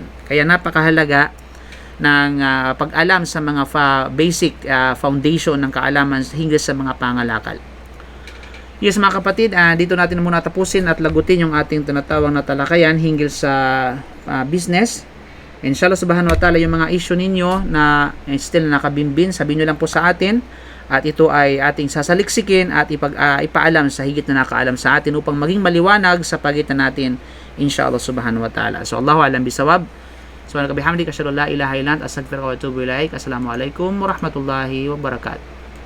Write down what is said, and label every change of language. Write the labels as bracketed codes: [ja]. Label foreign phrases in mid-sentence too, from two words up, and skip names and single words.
[tl] Kaya napakahalaga ng pag-alam sa mga [en] basic foundation [tl] ng kaalaman hinggil sa mga pangalakal. Yes mga kapatid, dito natin muna tapusin at lagutin yung ating tinatawag na talakayan hinggil sa business. [ar] إن شاء الله سبحانه وتعالى, [tl] yung mga issue ninyo na still nakabimbin, sabihin nyo lang po sa atin at ito ay ating sasaliksikin at ipaalam sa higit na nakaalam sa atin upang maging maliwanag sa pagitan natin, [ar] إن شاء الله سبحانه وتعالى. So الله أعلم بالصواب. سبحانك وبحمدك أشهد أن لا إله إلا أنت أستغفرك وأتوب إليك. السلام عليكم ورحمة الله وبركاته.